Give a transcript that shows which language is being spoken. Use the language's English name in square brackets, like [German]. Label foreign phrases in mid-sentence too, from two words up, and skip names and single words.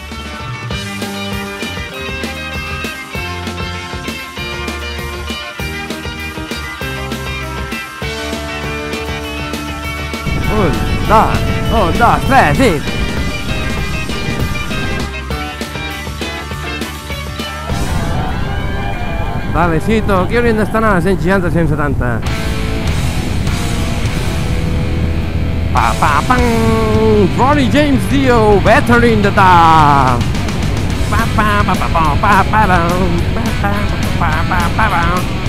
[Catalan] Un, dos, tres, i... Vale, Cito, aquí hauríem d'estar a 160-170. Pa-pa-pam! [English] Ronnie James Dio, better in the dark! Pa-pa-pa-pa-pa-pa-pa-pam! Pa-pa-pa-pa-pa-pam!